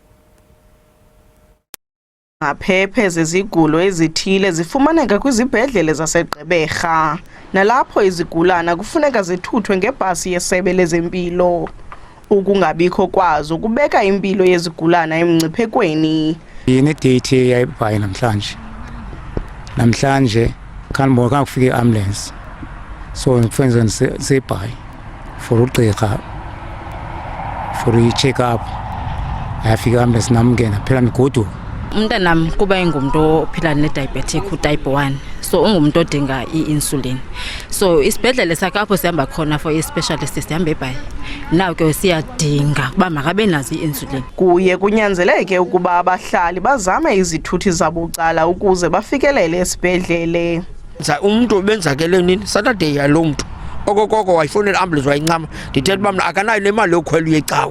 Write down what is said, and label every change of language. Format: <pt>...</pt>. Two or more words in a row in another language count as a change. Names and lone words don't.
<xh>Ngaphephe zezigulo ezithile zifumaneka kwizibhedlele zaseGqeberha nalapho izigulana kufuneka zithuthwe ngebhasi yesebe lezempilo. Ukungabikho kwazo kubeka impilo yezigulana emngciphekweni. Ine-date yayibhayi namhlanje kanibona kufika i-ambulance so ngifenze sibhayi for ugqirha for i-check up ayafika i-ambulance namngena phela nigoduka. Umntanami kuba engumuntu ophila ne-diabetic type 1 so ungumuntu odinga i-insulin so isibhedlele sakhe apho sihamba khona for i-specialist sihamba eBhayi naw ke siyadinga uba makabe nazo i-insulin. Kuye kunyanzeleke ukuba abahlali bazame izithuthi zabucala ukuze bafikelele esibhedlele. Umuntu benzakele nini Saturday yalo muntu okokoko wayifonela ambulance wayincama ndithetha uba mna akanayo nemali yokhwela uyecawa.</xh>